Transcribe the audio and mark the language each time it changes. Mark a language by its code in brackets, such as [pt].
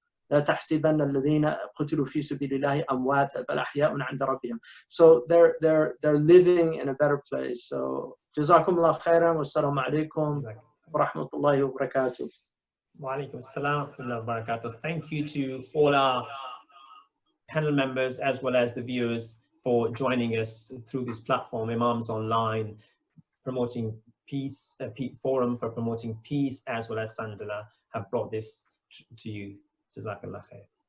[ar] لا تحسبن الذين قتلوا في سبيل الله أمواتا بل أحياء عند ربهم. [en] So they're living in a better place. [ar] So جزاكم الله خيرا والسلام عليكم ورحمة الله وبركاته. Wa alaikum assalam wa rahmatullahi wa barakatuh. [en] Thank you to all our panel members as well as the viewers for joining us through this platform, Imams Online, promoting peace, forum for promoting peace, as well as Sandala have brought this to you. Jazakallah khair.